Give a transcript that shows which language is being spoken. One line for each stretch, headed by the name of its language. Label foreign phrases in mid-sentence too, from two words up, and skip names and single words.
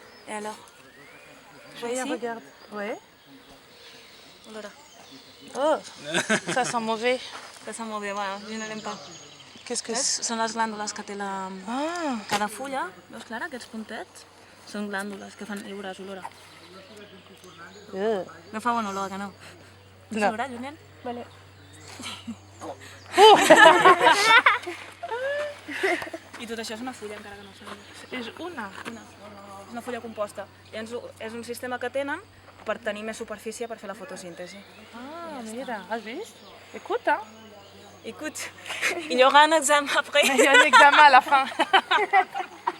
French: Et alors? Regarde. Ouais.
Catalan: Olora.
French: Oh, ça sent mauvais. Ça sent mauvais, voilà, je ne l'aime pas. Qu'est-ce que c'est?
Catalan: Són les glàndules que té Ah, cada fulla. Veus, Clara, aquests puntets? Són glàndules que fan... Ja veuràs, olora. No fa bona olor, que no? no. Olora, Julián? Vale. I tot això és una fulla, encara que no ho sabia. És una. És una fulla composta. Llavors, és un sistema que tenen per tenir més superfície per fer la fotosíntesi. Ah, mira, has vist?
French: Écoute, hein. Écoute, il y aura un examen après. Il y a un examen à la fin.